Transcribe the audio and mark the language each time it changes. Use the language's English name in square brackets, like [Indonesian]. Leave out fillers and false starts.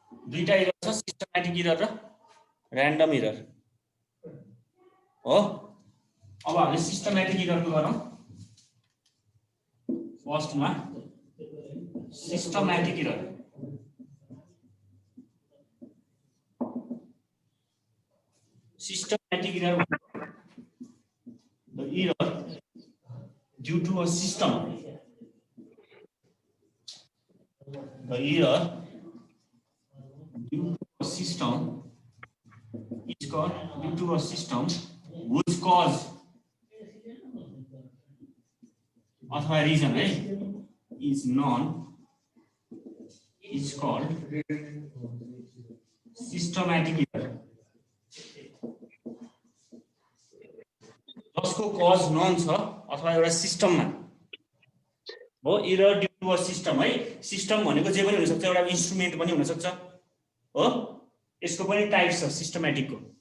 [Nepali] दुईटा एरर छ, systematic error र र्यान्डम एरर हो। अब हामीले सिस्टमैटिक एररको गरौँ। फर्स्टमा systematic error. [English] Systematic error, the error due to a system. The error due to a system is called due to a system whose cause अथवा reason is known is called systematic error. [Nepali] जसको cause non छ अथवा एउटा सिस्टममा हो। [English] error due to a system [Nepali] है। System भनेको जे पनि हुन सक्छ, एउटा इन्स्ट्रुमेन्ट पनि हुन सक्छ हो। यसको पनि टाइप्स छ सिस्टमैटिकको।